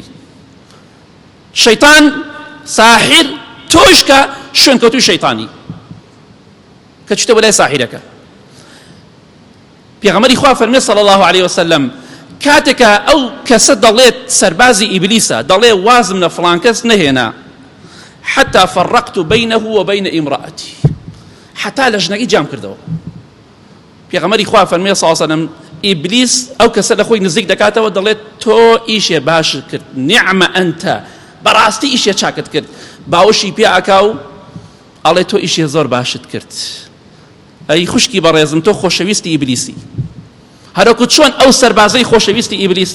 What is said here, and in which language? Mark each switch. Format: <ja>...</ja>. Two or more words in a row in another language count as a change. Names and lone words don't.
<ckb>شەیطان ساحر تۆش کە شوێنکەوتوی شەیطانی کە چوتە بۆ لای ساحیرەکە. پێغەمبەری خوا فەرمێ</ckb> <ar>صلی الله علیه وسلم</ar> <ckb>کاتێکە ئەو کەسە دەڵێت سەربازی ئیبلیسە، دەڵێ وازم لە فڵان کەس نەهێنا،</ckb> <ar>حتى فرقت بينه وبين امرأتي، حتى</ar> <ckb>لە ژنەکەی جام کردەوە. پێغەمبەری خوا فەرمێ</ckb> <ar>صلی الله علیه وسلم</ar> <ckb>ئیبلیس ئەو کەسە لە خۆی نزیک دەکاتەوە، دەڵێت تۆ ئیشێ باشت کرد،</ckb> <ar>نعمە ئەنتە،</ar> <ckb>بەڕاستی ئیشێ چاکت کرد. باوەشی پێ ئاکا و ئەڵێ تۆ ئیشێ زۆر باشت کرد. ئەی خوشکی بەڕێزم، تۆ خۆشەویستی ئیبلیسی، هەروەکو چۆن ئەو سەربازەی خۆشەویستی ئیبلیسە.</ckb>